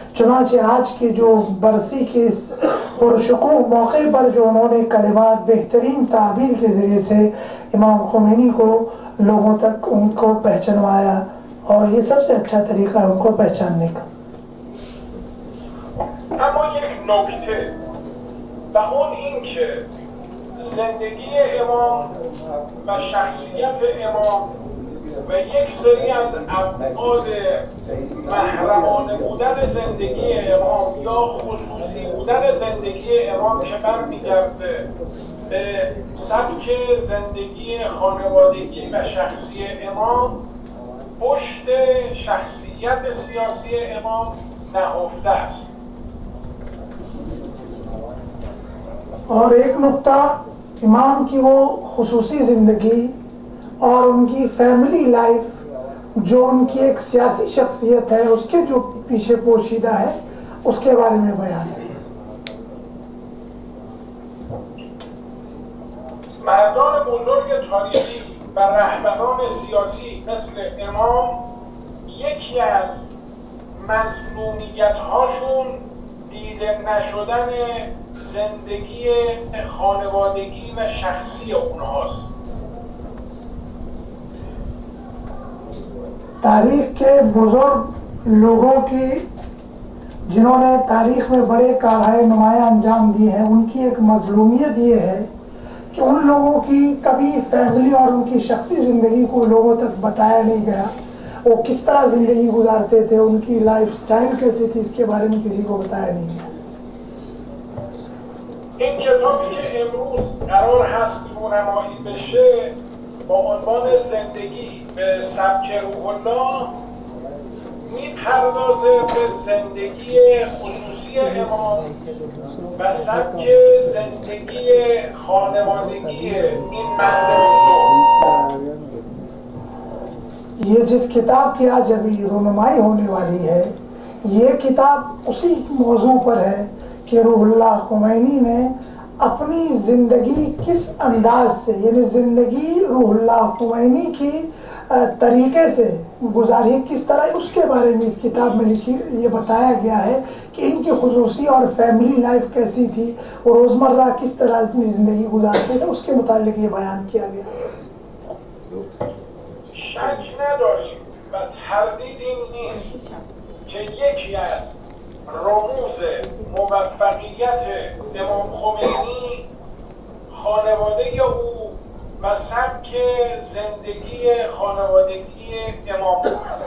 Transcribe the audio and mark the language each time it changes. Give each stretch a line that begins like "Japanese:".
Hindi: चुनांचे आज के जो बरसी के इस पुरशुकूह मौके पर जो उन्होंने कलिमात बेहतरीन ताबीर के ज़रिए से इमाम खुमैनी को लोगों तक उनको पहचानवाया और ये सबसे अच्छा तरीका है उनको पहचानने का।
Persian: اما یک نکته و اون این که زندگی امام و شخصیت امام و یک سری از ابعاد محرمانه بودن زندگی امام یا خصوصی بودن زندگی امام که برمیگرده به سبک زندگی خانوادگی و شخصی امام پشت شخصیت سیاسی امام نهفته است.
Hindi: और एक नुक्ता इमाम की वो खुसूसी ज़िंदगी और उनकी फैमिली लाइफ जो उनकी एक सियासी शख्सियत है उसके जो पीछे पोशीदा है उसके बारे में बयान है।
Persian: مردان بزرگ تاریخی و رهبران سیاسی مثل امام یکی از مظلومیت‌هاشون دیده نشدن زندگی خانوادگی و شخصی اونهاست.
Hindi: तारीख के बुजुर्ग लोगों की जिन्होंने तारीख में बड़े कारहाय नुमाया अंजाम दिए हैं उनकी एक मजलूमियत ये है कि उन लोगों की कभी फैमिली और उनकी शख्सी ज़िंदगी को लोगों तक बताया नहीं गया। वो किस तरह ज़िंदगी गुजारते थे, उनकी लाइफ स्टाइल कैसी थी, इसके बारे में किसी को बताया नहीं गया।
Persian: این کتابی که امروز قرار هست رونمایی بشه با عنوان زندگی به سبک روح الله میپردازه به زندگی خصوصی امام و سبک زندگی خانوادگی این مرد بزرگ.
Hindi: ये जिस किताब की आज अभी रोनुमाई होने वाली है ये किताब उसी मौजू पर है कि रूहुल्लाह खुमैनी ने अपनी ज़िंदगी किस अंदाज से यानी ज़िंदगी रूहुल्लाह खुमैनी की तरीके से गुजारी किस तरह उसके बारे में इस किताब में लिखी ये बताया गया है कि इनकी खुसूसी और फैमिली लाइफ कैसी थी और रोज़मर्रा किस तरह अपनी ज़िंदगी गुजारते थे उसके मुतालिक ये बयान किया गया।
Persian: شک نداریم و تردیدی نیست که یکی از رموز موفقیت امام خمینی خانواده او و سبک زندگی خانوادگی امام بود.